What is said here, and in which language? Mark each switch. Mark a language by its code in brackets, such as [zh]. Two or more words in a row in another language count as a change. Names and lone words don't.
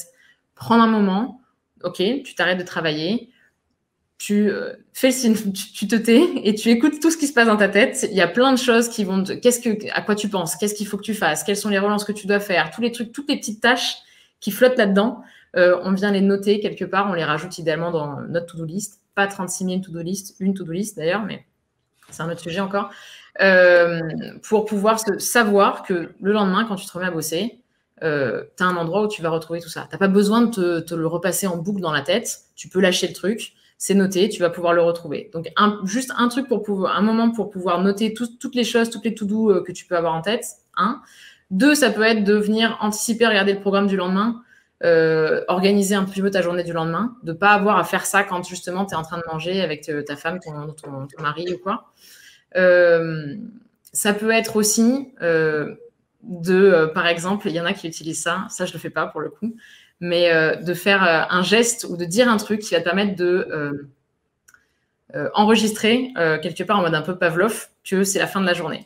[fr] Prendre un moment, ok, tu t'arrêtes de travailler, tu fais le signe, tu te tais et tu écoutes tout ce qui se passe dans ta tête. Il y a plein de choses qui vont à quoi tu penses, qu'est-ce qu'il faut que tu fasses, quelles sont les relances que tu dois faire, tous les trucs, toutes les petites tâches qui flottent là-dedans. On vient les noter quelque part, on les rajoute idéalement dans notre [en] to-do list. [fr] Pas 36 000 [en] to-do list, [fr] une [en] to-do list [fr] d'ailleurs, mais c'est un autre sujet encore. Pour pouvoir savoir que le lendemain, quand tu te remets à bosser, tu as un endroit où tu vas retrouver tout ça. Tu n'as pas besoin de te le repasser en boucle dans la tête. Tu peux lâcher le truc, c'est noté, tu vas pouvoir le retrouver. Donc, juste un moment pour pouvoir noter toutes les choses, toutes les to-do que tu peux avoir en tête. 1. 2, ça peut être de venir anticiper, regarder le programme du lendemain. Organiser un petit peu ta journée du lendemain, de pas avoir à faire ça quand justement tu es en train de manger avec ta femme, ton mari ou quoi. Ça peut être aussi par exemple, il y en a qui utilisent ça je le fais pas pour le coup, mais de faire un geste ou de dire un truc qui va te permettre de enregistrer quelque part en mode un peu Pavlov que c'est la fin de la journée.